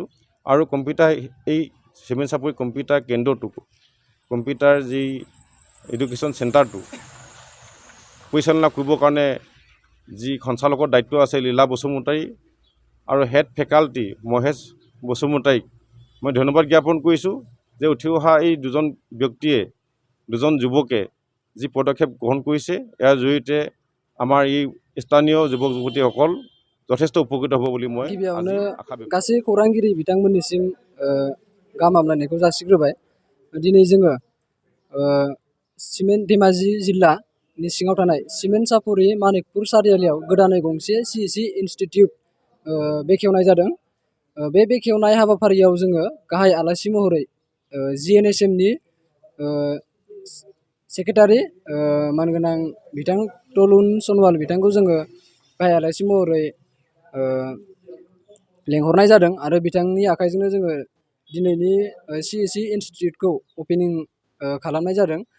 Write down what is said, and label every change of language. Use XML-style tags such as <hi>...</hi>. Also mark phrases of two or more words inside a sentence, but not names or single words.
<as>আৰু কম্পিউটাৰ এই চিমেন্সাপুৰি কম্পিউটাৰ কেন্দ্ৰটো, কম্পিউটাৰ যি</as> <en>education centre</en> <as>পৰিচালনা কৰিবৰ কাৰণে যি সঞ্চালকৰ দায়িত্ব আছে লীলা বসুমতাৰী আৰু</as> <en>head faculty</en> <as>মহেশ বসুমতাৰীক মই ধন্যবাদ জ্ঞাপন কৰিছোঁ যে উঠি অহা এই দুজন ব্যক্তিয়ে, দুজন যুৱকে যি পদক্ষেপ গ্ৰহণ কৰিছে, ইয়াৰ জৰিয়তে আমাৰ এই স্থানীয় যুৱক যুৱতীসকল যথেষ্ট উপকৃত হ'ব বুলি মই আশা ব্যক্ত।</as> <brx>गासै खौरांगिरि बिथांमोननिसिम गाहाम हामलायनायखौ जासिग्रोबाय। दिनै जोङो धेमाजि जिल्लानि सिङाव थानाय सिमेन्सापुरि मानिकपुर सारियालियाव गोदानै गंसे</brx> <en>CEC institute</en> <brx>बेखेवनाय जादों। बे बेखेवनाय हाबाफारियाव जोङो गाहाय आलासि महरै जिएनएसएमनि सेक्रेटारि मानगोनां बिथां तुलुन सनवाल बिथांखौ जोङो गाहाय आलासि महरै लेंहरनाय जादों आरो बिथांनि आखाइजोंनो जोङो दिनैनि</brx> <en>CEC institute</en> <brx>अपेनिं खालामनाय जादों।</brx>